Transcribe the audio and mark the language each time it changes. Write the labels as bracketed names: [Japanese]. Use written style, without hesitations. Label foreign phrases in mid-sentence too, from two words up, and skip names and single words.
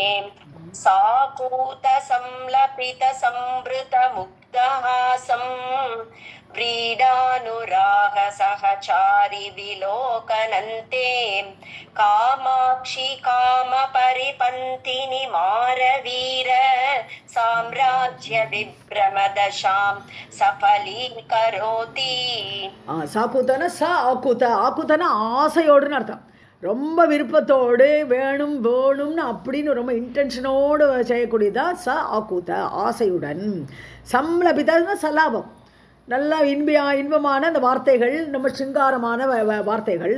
[Sanskrit] साकूतसंलपितसंवृतमुग्धहासं व्रीडानुराग सहचारि विलोकनन्ते कामाक्षि कामपरिपन्थिनि मारवीर साम्राज्य विभ्रमदशां सफलीकरोति. [Tamil] சாக்கூத்தன ஆக்கூத்தன ஆசையோடுன்னு அர்த்தம். ரொம்ப விருப்பத்தோடு வேணும்னு அப்படின்னு ரொம்ப இன்டென்ஷனோடு செய்யக்கூடியதான் ஆக்கூத்த, ஆசையுடன். சம்லபிதன்னா சலாபம், நல்ல இன்பமான அந்த வார்த்தைகள், நம்ம சிங்காரமான வார்த்தைகள்.